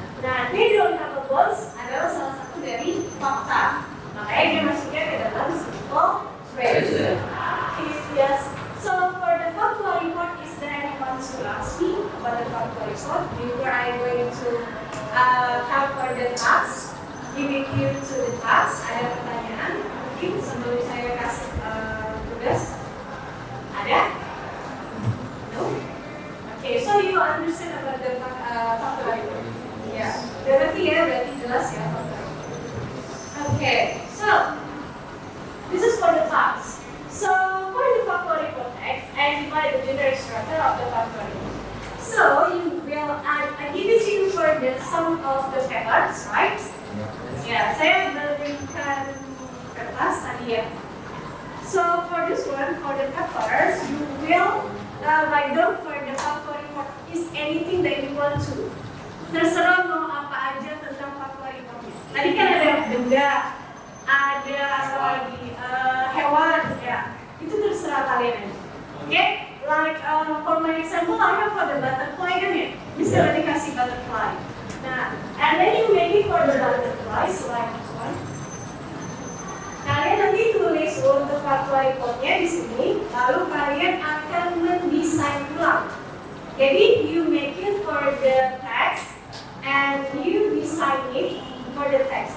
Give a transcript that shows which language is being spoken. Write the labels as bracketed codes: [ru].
[id] Nah, [en] they don't have a bones [id] adalah salah satu dari fakta. Makanya dia masuknya ke dalam simple present. Yes. [en] So for the factual report, is there anyone who ask me about the factual report before I'm going to cover the task? Giving you to the task. [id] Ada pertanyaan? Mungkin sebelum saya kasih tugas. Ada? No? [en] Okay, so you understand about the factual report? Yeah. [id] Berarti jelas ya [en] factual report. Okay, so this is for the task. So for the factual report text, I divide the generic structure of the factual report. So you will I give it to you for the sum of the papers, right? [id] Ya, saya berikan kertas tadi ya. [en] So for this one, for the papers, you will write down for the factual report is anything that you want to. [id] Terserah mau apa aja tentang factual reportnya. Tadi kan ada benda, ada apa lagi hewan ya, itu terserah kalian aja. Okay? [en] Like for my example, I have for the butterfly [id] kan ya, bisa dikasih [en] butterfly. Nah, and then you make it for the butterflies like this one. [id] Kalian nanti tulis untuk factual reportnya di sini, lalu kalian akan mendesain ulang. [en] Jadi you make it for the text and you design it for the text.